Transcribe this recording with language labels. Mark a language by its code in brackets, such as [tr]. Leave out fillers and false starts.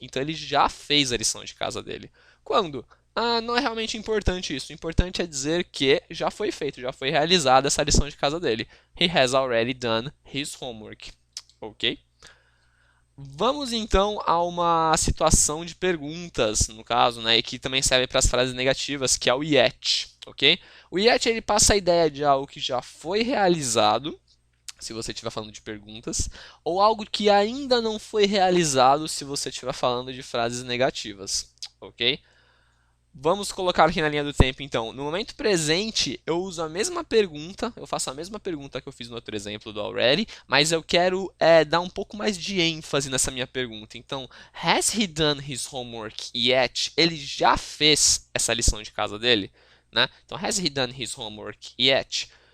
[pt] Então ele já fez a lição de casa dele. Quando? Não é realmente importante isso. O importante é dizer que já foi feito, já foi realizada essa lição de casa dele. [en] He has already done his homework. [pt] Ok? Vamos então a uma situação de perguntas, no caso, né, e que também serve para as frases negativas, que é o yet, ok? O yet ele passa a ideia de algo que já foi realizado, se você estiver falando de perguntas, ou algo que ainda não foi realizado se você estiver falando de frases negativas, ok? Vamos colocar aqui na linha do tempo, então. No momento presente, eu uso a mesma pergunta, eu faço a mesma pergunta que eu fiz no outro exemplo do already, mas eu quero dar um pouco mais de ênfase nessa minha pergunta. [en] Então, has he done his homework yet? [pt] Ele já fez essa lição de casa dele? Né? [en] Então, has he done his homework yet?